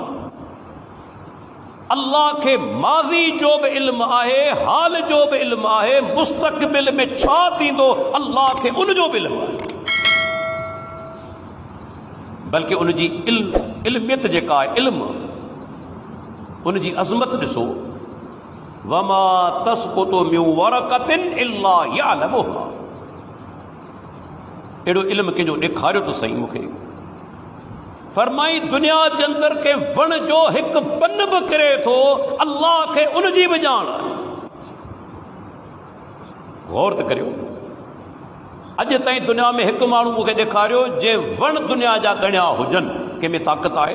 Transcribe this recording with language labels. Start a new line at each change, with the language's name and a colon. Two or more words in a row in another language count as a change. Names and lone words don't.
Sindhi: अल्लाह खे माज़ी जो बि इल्म आहे, हाल जो बि इल्म आहे, मुस्तक़बिल में छा थींदो अल्लाह खे उन जो बि इल्म आहे। बल्कि उनजी इल्मियत जेका आहे, इल्म, उनजी अज़मत ॾिसो,
Arabic: وما تسقط من ورقة إلا يعلمها.
Sindhi: अहिड़ो इल्म कंहिंजो ॾेखारियो त सही मूंखे। फरमाई दुनिया जे अंदरि के वण जो हिकु पन बि किरे थो, अल्लाह खे उनजी बि ॼाण आहे। गौर त करियो, अॼु ताईं दुनिया में हिकु माण्हू मूंखे ॾेखारियो जे वण दुनिया जा ॻणिया हुजनि, कंहिंमें ताक़त आहे?